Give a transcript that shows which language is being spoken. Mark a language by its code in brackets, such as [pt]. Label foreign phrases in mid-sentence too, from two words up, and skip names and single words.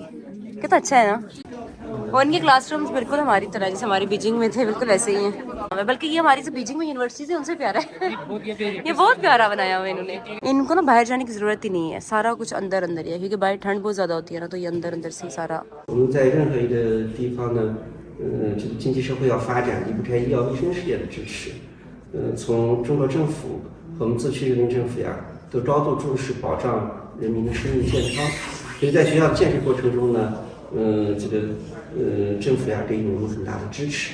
[hi] कितना अच्छा है ना. और इनके क्लासरूम्स बिल्कुल हमारी तरह जैसे हमारी बीजिंग में थे बिल्कुल ऐसे ही हैं. बल्कि ये हमारी जो बीजिंग में यूनिवर्सिटी है उनसे प्यारा है. ये बहुत प्यारा बनाया हुआ है इन्होंने. इनको ना बाहर जाने की ज़रूरत ही नहीं है, सारा कुछ अंदर अंदर ही है क्योंकि बाहर ठंड बहुत ज़्यादा होती है ना तो ये अंदर अंदर से ही सारा. [zh] 我们在任何一个地方呢，这个经济社会要发展，离不开医药卫生事业的支持。从中国政府和我们自区人民政府呀，都高度重视保障人民的生命健康。所以在学校的建设过程中呢，政府呀给予我们很大的支持。